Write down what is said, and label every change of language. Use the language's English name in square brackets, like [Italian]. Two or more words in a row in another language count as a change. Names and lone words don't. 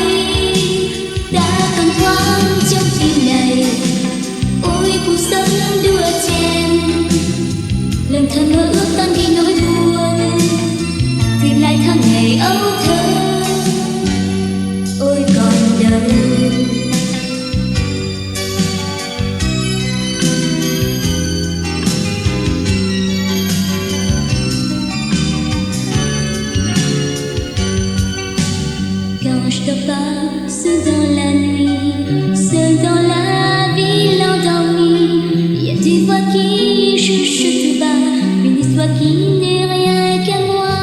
[Vietnamese] Ta còn thoáng trong tim này ôi cuộc sống đua chen, lần thơ mơ ước tan đi nỗi buồn, tìm lại tháng ngày âu thơ. Ôi còn đâu [French] quand je te passe dans la nuit, seul dans la ville endormie, il y a des voix qui chuchotent tout bas, une histoire qui n'est rien qu'à moi.